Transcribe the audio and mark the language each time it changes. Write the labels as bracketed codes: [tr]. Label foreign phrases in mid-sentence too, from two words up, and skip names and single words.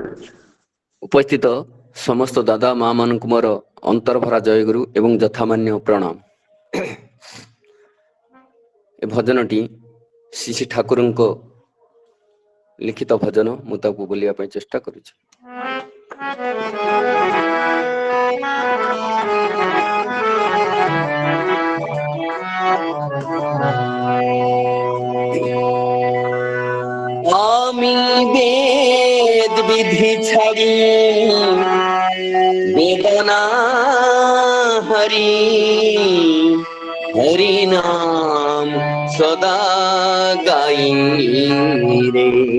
[or] ଉପସ୍ଥିତ ସମସ୍ତ ଦାଦା ମା ମାନଙ୍କୁ ମୋର ଅନ୍ତର୍ଭରା ଜୟଗୁରୁ ଏବଂ ଯଥାମାନ୍ୟ ପ୍ରଣାମ। ଏ ଭଜନଟି ଶ୍ରୀ ଶ୍ରୀ ଠାକୁରଙ୍କ ଲିଖିତ ଭଜନ, ମୁଁ ତାକୁ ବୋଲିବା ପାଇଁ ଚେଷ୍ଟା କରୁଛି। [bn] আমি বেদ বিধি ছাড়ি বেদনা হরি হরি নাম সদা গাই রে।